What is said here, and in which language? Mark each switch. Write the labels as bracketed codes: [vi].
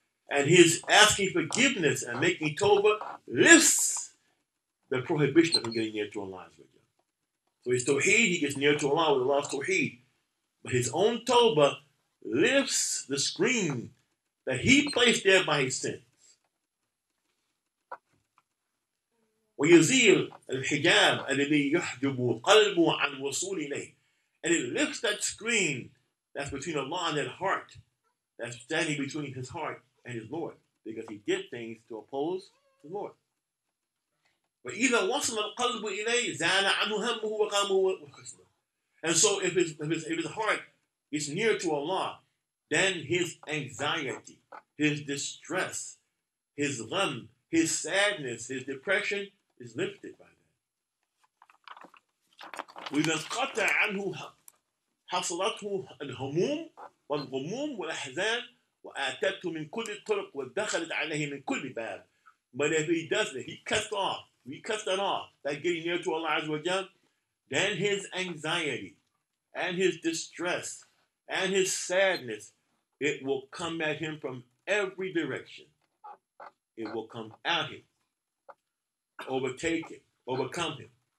[en] And his asking forgiveness and making tawbah lifts the prohibition of him getting near to Allah. So his tawheed, he gets near to Allah with Allah's tawheed. But his own tawbah lifts the screen that he placed there by his sins. [ar] ويزيل الحجاب الذي يحجب قلبه عن وصول إليه. [en] And it lifts that screen that's between Allah and that heart, that's standing between his heart and his Lord, because he did things to oppose his Lord. وإذا وصل القلب إليه زال عنه همه وغمه وحزنه. And so if his heart is near to Allah, then his anxiety, his distress, his gham, his sadness, his depression is lifted by that. [ar] وإذا انقطع عنه حصلته الهموم والغموم والأحزان وآتته من كل الطرق ودخلت عليه من كل باب. [en] But if he doesn't, if he cuts that off, that getting near to Allah Azza wa Jal, then his anxiety and his distress and his sadness, it will come at him from every direction. It will come at him, overtake him, overcome him.